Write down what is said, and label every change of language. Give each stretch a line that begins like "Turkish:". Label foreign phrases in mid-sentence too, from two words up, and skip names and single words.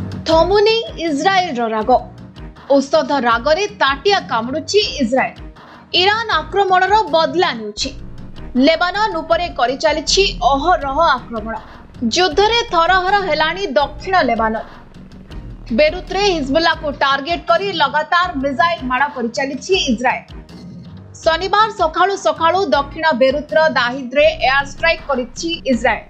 Odia: ଥମୁନି ଇଜ୍ରାଏଲ ରାଗ ଔଷଧ ରାଗରେ ତାଟିଆ କାମୁଡୁଛି ଇଜ୍ରାଏଲ। ଈରାନ ଆକ୍ରମଣର ବଦଲା ନେଉଛି। ଲେବାନନ ଉପରେ କରି ଚାଲିଛି ଅହରହ ଆକ୍ରମଣ। ଯୁଦ୍ଧରେ ଥରହର ହେଲାଣି ଦକ୍ଷିଣ ଲେବାନନ। ବେରୁଟରେ ହିଜବୁଲ୍ଲା କୁ ଟାର୍ଗେଟ କରି ଲଗାତାର ମିସାଇଲ ମାଡ଼ କରି ଚାଲିଛି ଇଜ୍ରାଏଲ। ଶନିବାର ସକାଳୁ ସକାଳୁ ଦକ୍ଷିଣ ବେରୁଟର ଦାହିଦ୍ରେ
English: air strike
Odia: କରିଛି ଇଜ୍ରାଏଲ।